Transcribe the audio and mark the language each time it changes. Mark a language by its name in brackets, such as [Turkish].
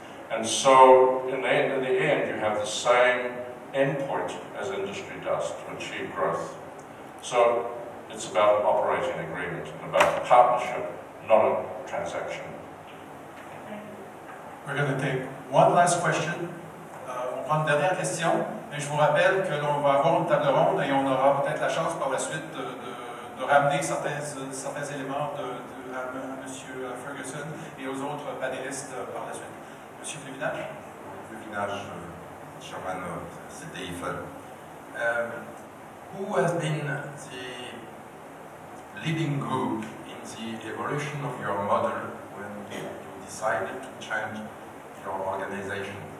[English] And so, in the end, you have the same endpoint as industry does to achieve growth. So, it's about an operating agreement and about a partnership, not a transaction. We're going to take one last question. [French] On prend une dernière question. Et je vous rappelle que l'on va avoir une table ronde et on aura peut-être la chance par la suite de ramener certains éléments à M. Ferguson et aux autres panélistes par la suite. M. Flévinage. [English] Flévinage, chairman of CTIFE. Who has been the leading group in the evolution of your model when you decided to change your organization?